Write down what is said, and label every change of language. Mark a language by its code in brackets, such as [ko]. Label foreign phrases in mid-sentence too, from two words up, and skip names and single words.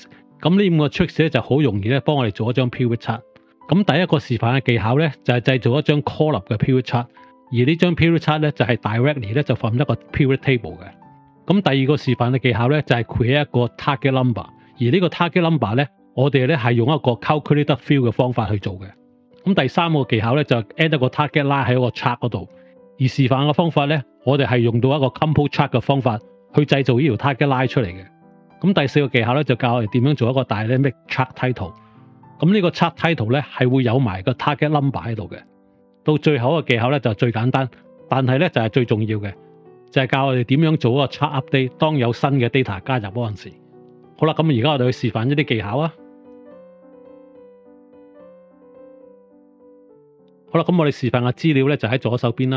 [yue] 咁呢5個 tricks 咧就好容易咧，幫我哋做一張 [en] pivot chart。 [yue] 咁第一個示範嘅技巧咧，就係製造一張 column 嘅 [en] pivot chart。 [yue] 而呢張 [en] pivot chart [yue] 咧就係 directly 咧就 from 一個 [en] pivot table [yue] 嘅。咁第二個示範嘅技巧咧就係 create 一個 [en] target number。 [yue] 而呢個 [en] target number [yue] 咧，我哋咧係用一個 [en] calculated field [yue] 嘅方法去做嘅。咁第三個技巧咧就 add 一個 [en] target line [yue] 喺個 chart 嗰度。而示範嘅方法咧，我哋係用到一個 [en] compose chart [yue] 嘅方法去製造呢條 [en] target line [yue] 出嚟嘅。咁第四個技巧咧就教我哋點樣做一個 [en] dynamic chart title。 [yue] 咁呢個 [en] chart title [yue] 咧係會有埋個 [en] target number [yue] 喺度嘅。到最後一個技巧咧就最簡單，但係咧就係最重要嘅，就係教我哋點樣做一個 [en] chart update。 [yue] 當有新嘅 data 加入嗰陣時，好啦，咁而家我哋去示範一啲技巧啊。好啦，咁我哋示範嘅資料咧就喺左手邊啦。